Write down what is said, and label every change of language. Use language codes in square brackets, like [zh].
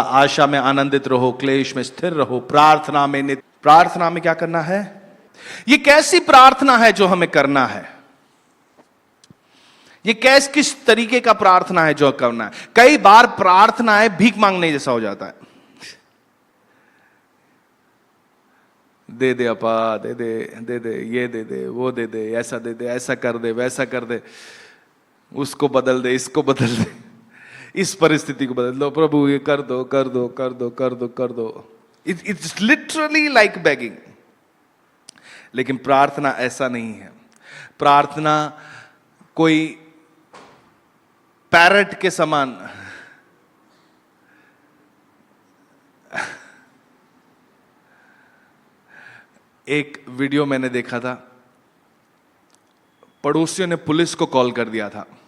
[hi] आशा में आनंदित रहो, क्लेश में स्थिर रहो, प्रार्थना में प्रार्थना में क्या करना है? ये कैसी प्रार्थना है जो हमें करना है? ये किस तरीके का प्रार्थना है जो करना है? कई बार प्रार्थना है भीख मांगने जैसा हो जाता है। दे दे अपा, दे दे, दे दे, ये दे दे, वो दे दे, ऐसा दे दे, ऐसा कर दे, वैसा कर दे, उसको बदल दे, इसको बदल दे, इस परिस्थिति को बदल दो प्रभु, ये कर दो, कर दो, कर दो, कर दो, कर दो। [en] It's literally like begging. [hi] लेकिन प्रार्थना ऐसा नहीं है। प्रार्थना कोई पैरट के समान एक वीडियो मैंने देखा था, पड़ोसियों ने पुलिस को कॉल कर दिया था।